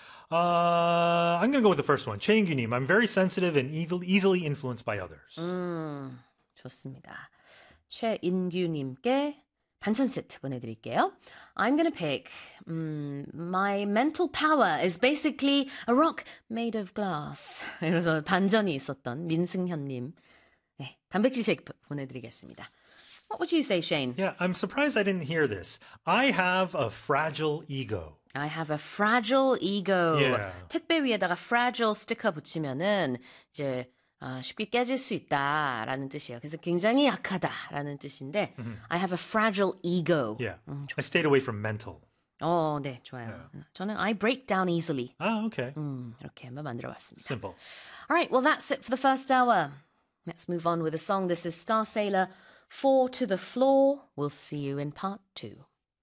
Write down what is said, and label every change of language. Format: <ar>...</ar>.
<en>I'm going to go with the first one. Chaengyu-nim, I'm very sensitive and easily influenced by others.</en> <ko>좋습니다. 최인규님께 반찬 세트 보내드릴게요.</ko> <en>I'm gonna pick, my mental power is basically a rock made of glass.</en> <ko>이래서 반전이 있었던 민승현님. 네, 단백질 쉐이크 보내드리겠습니다.</ko> <en>What would you say, Shane? Yeah, I'm surprised I didn't hear this. I have a fragile ego. I have a fragile ego.</en> <ko>예. 택배 위에다가 fragile 스티커 붙이면은 이제 쉽게 깨질 수 있다라는 뜻이에요. 그래서 굉장히 약하다라는 뜻인데,</ko> <en>I have a fragile ego. Yeah.</en> <ko>좋습니다.</ko> <en>I stayed away from mental.</en> <ko>네, 좋아요. 저는</ko> <en>I break down easily.</en> <ko>이렇게 한번 만들어봤습니다.</ko> <en>Simple. Alright, well that's it for the first hour. Let's move on with a song. This is Star Sailor, Four to the Floor. We'll see you in part two.</en>